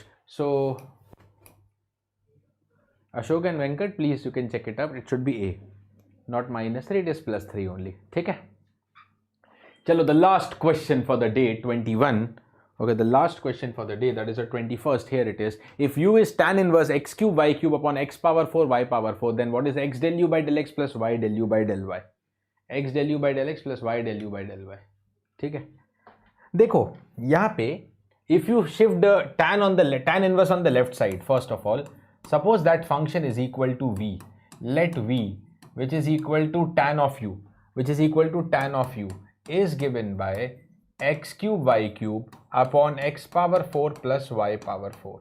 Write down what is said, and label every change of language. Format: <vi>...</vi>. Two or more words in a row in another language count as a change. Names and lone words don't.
<en>So Ashok and Venkat, please you can check it up. It should be a, not minus 3. It is plus 3 only.</en> <hi>ठीक है? चलो,</hi> <en>the last question for the day 21. Okay, the last question for the day, that is the 21st. Here it is. If u is tan inverse x cube y cube upon x power 4 y power 4, then what is x del u by del x plus y del u by del y? x del u by del x plus y del u by del y.</en> <hi>ठीक है, देखो यहाँ पे</hi> <en>if you shift the tan inverse on the left side, first of all, suppose that function is equal to v. Let v, which is equal to tan of u, is given by x cube y cube upon x power 4 plus y power 4.</en>